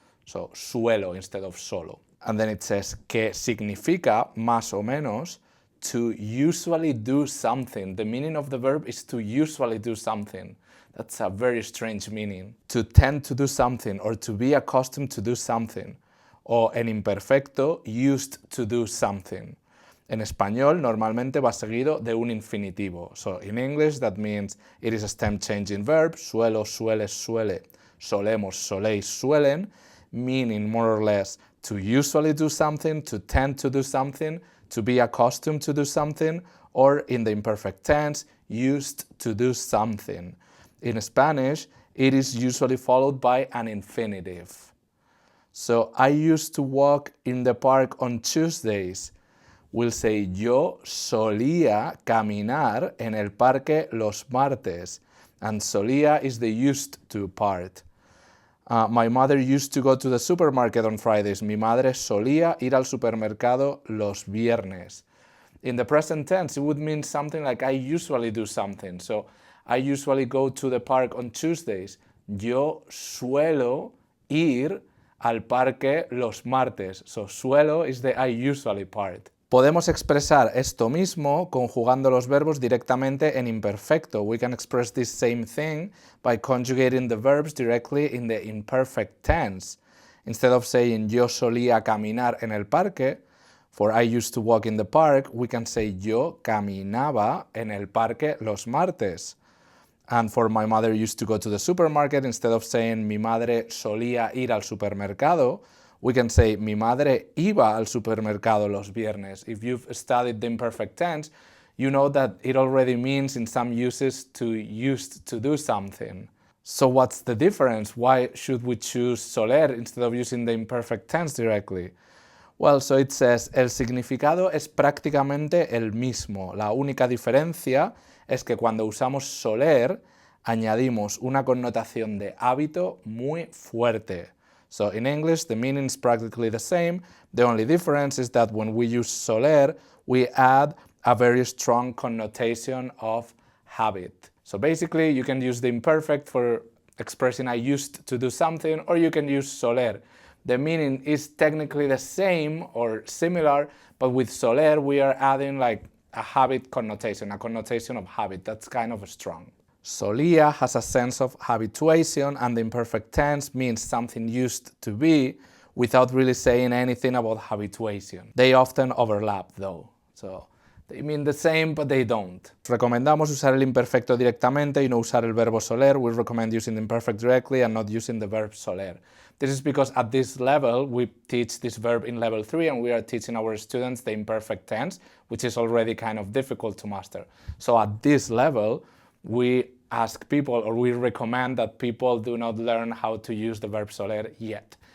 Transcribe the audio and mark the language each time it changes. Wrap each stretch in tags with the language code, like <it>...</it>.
<en>So, suelo instead of solo. And then it says</en> <es>que significa, más o menos,</es> <en>to usually do something. The meaning of the verb is to usually do something. That's a very strange meaning. To tend to do something or to be accustomed to do something.</en> <es>O en imperfecto,</es> <en>used to do something.</en> <es>En español, normalmente va seguido de un infinitivo.</es> <en>So, in English, that means it is a stem-changing verb,</en> <es>suelo, sueles, suele, solemos, soléis, suelen,</es> <en>meaning more or less to usually do something, to tend to do something, to be accustomed to do something, or in the imperfect tense, used to do something. In Spanish, it is usually followed by an infinitive. So, I used to walk in the park on Tuesdays. We'll say,</en> <es>yo solía caminar en el parque los martes.</es> <en>And solía is the used to part. My mother used to go to the supermarket on Fridays.</en> <es>Mi madre solía ir al supermercado los viernes.</es> <en>In the present tense, it would mean something like I usually do something. So, I usually go to the park on Tuesdays.</en> <es>Yo suelo ir al parque los martes.</es> <en>So, suelo is the I usually part.</en> <es>Podemos expresar esto mismo conjugando los verbos directamente en imperfecto.</es> <en>We can express this same thing by conjugating the verbs directly in the imperfect tense. Instead of saying</en> <es>yo solía caminar en el parque,</es> <en>for I used to walk in the park, we can say</en> <es>yo caminaba en el parque los martes.</es> <en>And for my mother used to go to the supermarket, instead of saying</en> <es>mi madre solía ir al supermercado,</es> <en>we can say,</en> <es>mi madre iba al supermercado los viernes.</es> <en>If you've studied the imperfect tense, you know that it already means in some uses to used to do something. So what's the difference? Why should we choose soler instead of using the imperfect tense directly? Well, so it says,</en> <es>el significado es prácticamente el mismo. La única diferencia es que cuando usamos soler, añadimos una connotación de hábito muy fuerte.</es> <en>So in English, the meaning is practically the same. The only difference is that when we use soler, we add a very strong connotation of habit. So basically, you can use the imperfect for expressing I used to do something, or you can use soler. The meaning is technically the same or similar, but with soler, we are adding like a habit connotation, a connotation of habit. That's kind of strong. Solía has a sense of habituation, and the imperfect tense means something used to be without really saying anything about habituation. They often overlap though, so they mean the same but they don't.</en> <es>Recomendamos usar el imperfecto directamente y no usar el verbo soler.</es> <en>We recommend using the imperfect directly and not using the verb soler. This is because at this level we teach this verb in level 3 and we are teaching our students the imperfect tense, which is already kind of difficult to master. So at this level, we ask people, or we recommend that people do not learn how to use the verb soler yet.</en>